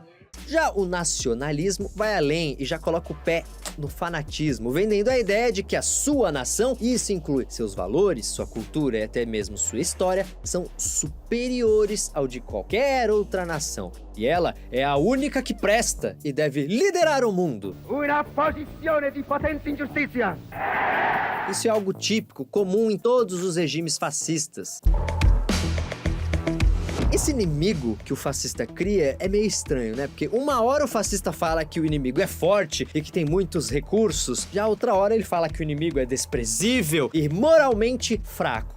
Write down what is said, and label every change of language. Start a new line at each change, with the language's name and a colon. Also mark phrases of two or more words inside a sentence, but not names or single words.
Portuguese: Já o nacionalismo vai além e já coloca o pé no fanatismo, vendendo a ideia de que a sua nação, e isso inclui seus valores, sua cultura e até mesmo sua história, são superiores ao de qualquer outra nação. E ela é a única que presta e deve liderar o mundo.
Italian: Una posizione di potente ingiustizia.
Portuguese: Isso é algo típico, comum em todos os regimes fascistas. Esse inimigo que o fascista cria é meio estranho, né? Porque uma hora o fascista fala que o inimigo é forte e que tem muitos recursos, já outra hora ele fala que o inimigo é desprezível e moralmente fraco.